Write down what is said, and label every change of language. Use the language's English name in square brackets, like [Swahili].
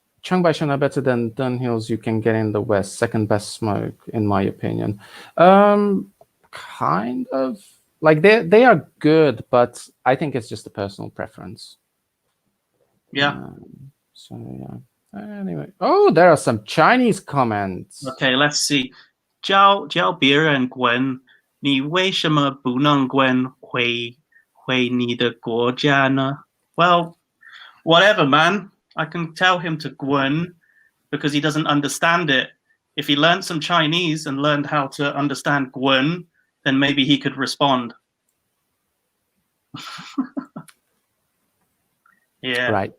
[English] Chiang Bai-shan are better than Dunhills you can get in the West. Second best smoke, in my opinion. Kind of. Like they are good, but I think it's just a personal preference. Yeah. So yeah. Anyway, oh, there are some Chinese comments. Okay, let's see. [Chinese] 教别人滚，你为什么不能滚回你的国家呢? [English] Well, whatever, man. I can tell him to 滚 because he doesn't understand it. If he learned some Chinese and learned how to understand 滚, then maybe he could respond. Yeah.